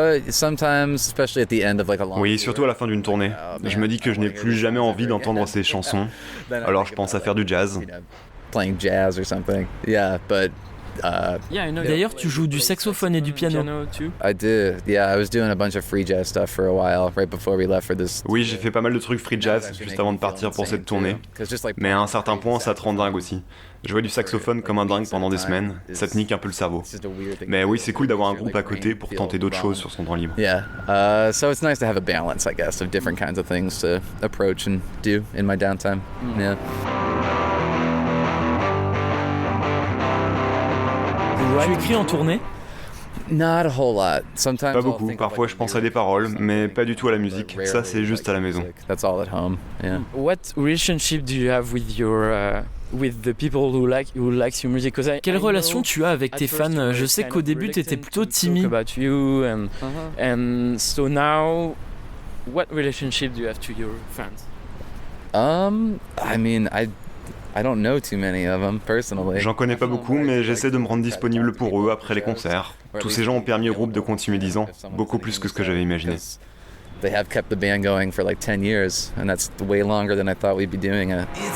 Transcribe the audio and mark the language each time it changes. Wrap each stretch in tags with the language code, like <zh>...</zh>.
<en>Sometimes, especially at the end of like a long.</en> <fr>Oui, surtout à la fin d'une tournée. Je me dis que je n'ai plus jamais envie d'entendre ces chansons. Alors je pense à faire du jazz.</fr> <en>Playing jazz or something. Yeah, but.</en> <fr>D'ailleurs, tu joues du saxophone et du piano.</fr> <en>I did. Yeah, I was doing a bunch of free jazz stuff for a while, right before we left for this.</en> <fr>Oui, j'ai fait pas mal de trucs free jazz juste avant de partir pour cette tournée. Mais à un certain point, ça te rend dingue aussi. Jouer du saxophone comme un dingue pendant des semaines, ça te nique un peu le cerveau. Mais oui, c'est cool d'avoir un groupe à côté pour tenter d'autres choses sur son temps libre.</fr> <en>Yeah, so it's nice to have a balance, I guess, of different kinds of things to approach and do in my downtime. Yeah.</en> <fr>Tu écris en tournée?</fr> <en>Not a whole lot. Sometimes</en> <fr>pas beaucoup. Parfois, je pense à des paroles, mais pas du tout à la musique. Ça, c'est juste à la maison.</fr> <en>That's all at home. Yeah. What relationship do you have with your with the people who likes your music?</en> <fr>Quelle relation tu as avec tes fans? Je sais qu'au début, tu étais plutôt timide.</fr> <en>About you and so now, what relationship do you have to your fans? I mean, I don't know too many of them personally.</en> <fr>J'en connais pas beaucoup, mais j'essaie de me rendre disponible pour eux après les concerts. Tous ces gens ont permis au groupe de continuer 10 ans, beaucoup plus que ce que j'avais imaginé.</fr> <en>They have kept the band going for like 10 years, and that's way longer than I thought we'd be doing it.</en>